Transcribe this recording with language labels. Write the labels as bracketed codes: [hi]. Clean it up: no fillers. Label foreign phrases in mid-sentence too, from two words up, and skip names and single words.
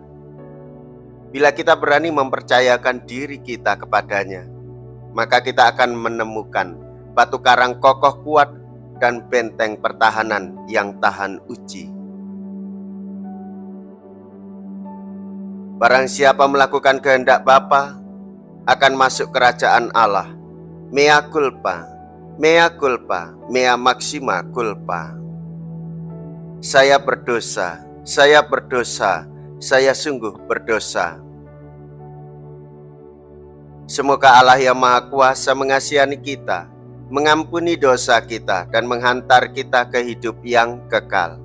[id] Bila kita berani mempercayakan diri kita kepadanya, maka kita akan menemukan batu karang kokoh kuat dan benteng pertahanan yang tahan uji. Barang siapa melakukan kehendak Bapa akan masuk kerajaan Allah. [la] Mea culpa, mea culpa, mea maxima culpa. [id] Saya berdosa, saya berdosa, saya sungguh berdosa. Semoga Allah yang Maha Kuasa mengasihani kita, mengampuni dosa kita, dan menghantar kita ke hidup yang kekal.